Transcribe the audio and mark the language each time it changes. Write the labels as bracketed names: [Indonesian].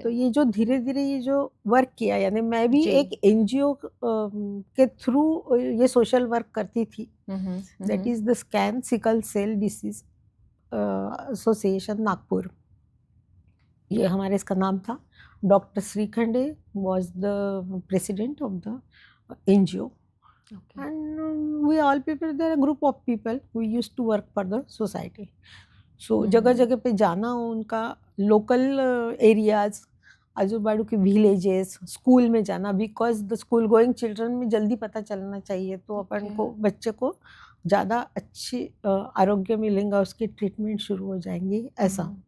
[Hindi] तो ये जो धीरे धीरे ये जो वर्क किया, यानी मैं भी जी। एक एनजीओ के थ्रू ये सोशल वर्क करती थी, [English] that is the [Hindi] scan sickle cell disease association Nagpur, ये हमारे इसका नाम था। [English] Doctor Shrikhande was the president of the NGO, and we all people, there are a group of people who used to work for the society. [Hindi] So जगह जगह पे जाना, उनका लोकल एरियाज, आजू बाजू के विलेजेस, स्कूल में जाना, [English] because the school going children [Hindi] में जल्दी पता चलना चाहिए, तो अपन को बच्चे को ज़्यादा अच्छी आरोग्य मिलेगा, उसकी ट्रीटमेंट शुरू हो जाएंगी, ऐसा।